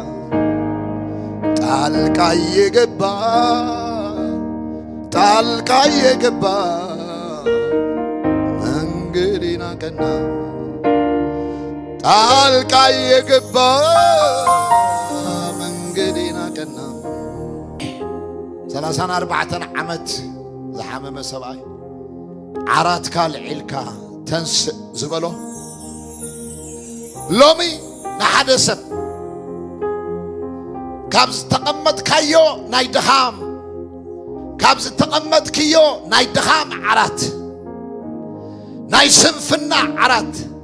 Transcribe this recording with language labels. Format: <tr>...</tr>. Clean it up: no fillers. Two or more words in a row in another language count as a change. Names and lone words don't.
<am>ጣልቃ የገባ፣ ጣልቃ የገባ መንገዴን አቀና፣ ጣልቃ የገባ መንገዴን አቀና።</am> <ti>34 ዓመት ዝሓመመ ሰብኣይ ዓራት ካልዒልካ ተንስእ ዝበሎ ሎሚ ንሓደ ሰብ ካብ ዝተቐመጥካዮ ናይ ድኻም፣ ካብ ዝተቐመጥክዮ ናይ ድኻም ዓራት፣ ናይ ስንፍና ዓራት</ti>